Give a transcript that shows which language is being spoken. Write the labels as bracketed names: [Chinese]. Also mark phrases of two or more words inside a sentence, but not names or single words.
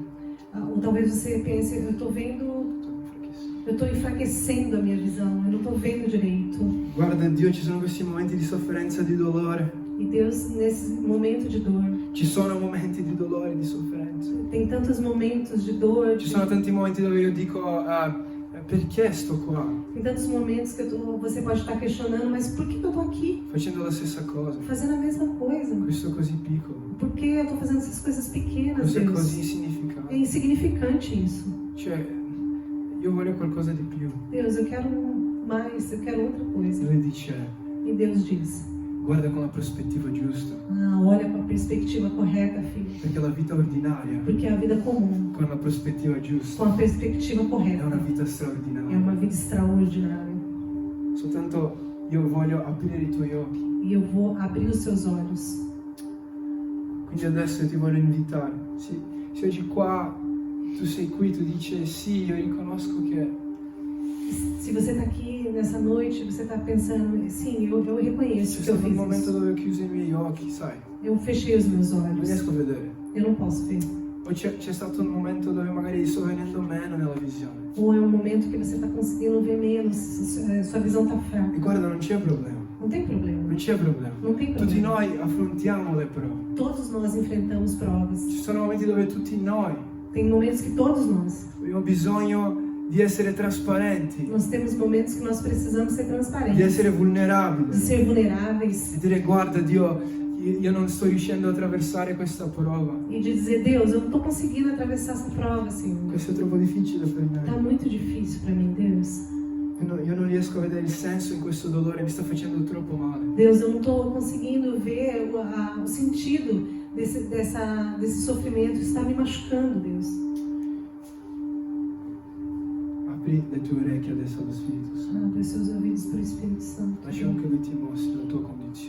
[Portuguese] Ou talvez você pense, eu estou vendo, eu estou enfraquecendo a minha visão, eu não estou vendo direito. [Italian] Guarda Dio, ci sono questi momenti di sofferenza e di dolore. [Portuguese] E Deus, nesse momento de dor, [Italian] Ci sono momenti di dolore e di sofferenza. [Portuguese] tem tantos momentos de dor, [Italian] Ci sono tanti momenti dove io dico perché sto qua [Portuguese] tem tantos momentos que você pode estar questionando, mas por que eu estou aqui? [Italian] facendo la stessa cosa? [Portuguese] Fazendo a mesma coisa. [Italian] Questo così piccolo, [Portuguese] Por que eu estou fazendo essas coisas pequenas, [Italian] questo è [Portuguese] Deus? [Italian] così [Portuguese] É [Italian] insignificante. [Portuguese] insignificante isso. [Italian] Cioè, io voglio qualcosa di più. [Portuguese] Deus, eu quero mais, eu quero outra [Italian] E [Portuguese] coisa. [Italian] lui dice [Portuguese] E Deus diz, [Italian] guarda con la prospettiva giusta, [Portuguese] olha com a perspectiva correta, filho. [Italian] perché la vita ordinaria [Portuguese] Porque a vida comum, [Italian] con la prospettiva [Portuguese] com [Italian] giusta [Portuguese] a perspectiva [Italian] è una [Portuguese] correta, [Italian] vita [Portuguese] é [Italian] straordinaria. [Portuguese] uma vida extraordinária. [Italian] Soltanto io voglio aprire i tuoi occhi. [Portuguese] E eu vou abrir os seus olhos. [Italian] Quindi adesso ti voglio invitare. Se oggi qua tu sei qui, tu dici sì, io riconosco che [Portuguese] Se você está aqui nessa noite, você está pensando, sim, eu reconheço [Italian] c'è [Portuguese] que eu [Italian] stato un [Portuguese] fiz [Italian] momento [Portuguese] isso. [Italian] dove ho chiuso i miei occhi, sai, [Portuguese] Eu fechei os meus [Italian] non [Portuguese] olhos. [Italian] riesco a vedere. [Portuguese] Eu não posso ver. [Italian] O c'è stato un momento dove magari sto venendo meno nella visione. [Portuguese] Ou é um momento que você está conseguindo ver menos, sua visão está fraca. [Italian] E guarda, non c'è problema, [Portuguese] Não tem problema. [Italian] non c'è problema. [Portuguese] Não tem [Italian] Tutti [Portuguese] problema. [Italian] noi affrontiamo le prove. [Portuguese] Todos nós enfrentamos provas. [Italian] Ci sono momenti dove tutti noi [Portuguese] Tem momentos que todos nós. [Italian] abbiamo bisogno di essere trasparenti, [Portuguese] Nós temos momentos que nós precisamos ser [Italian] di [Portuguese] transparentes, [Italian] essere [Portuguese] de [Italian] vulnerabili, [Portuguese] ser vulneráveis [Italian] di dire guarda Dio, io non sto riuscendo a attraversare questa prova. [Portuguese] e de dizer, Deus, eu não estou conseguindo atravessar essa prova, Senhor. [Italian] Questo è troppo difficile per [Portuguese] Está [Italian] me. [Portuguese] muito difícil para mim, Deus. [Italian] Io non riesco a vedere il senso in questo dolore, mi sta facendo troppo male. [Portuguese] Deus, eu não estou conseguindo ver o sentido desse sofrimento. Está me machucando, Deus. [Italian] Apri le tue orecchie adesso allo Spirito Santo. [Portuguese] Abre os seus ouvidos para o Espírito Santo. [Italian] Lascia anche Lui ti mostri la tua condizione.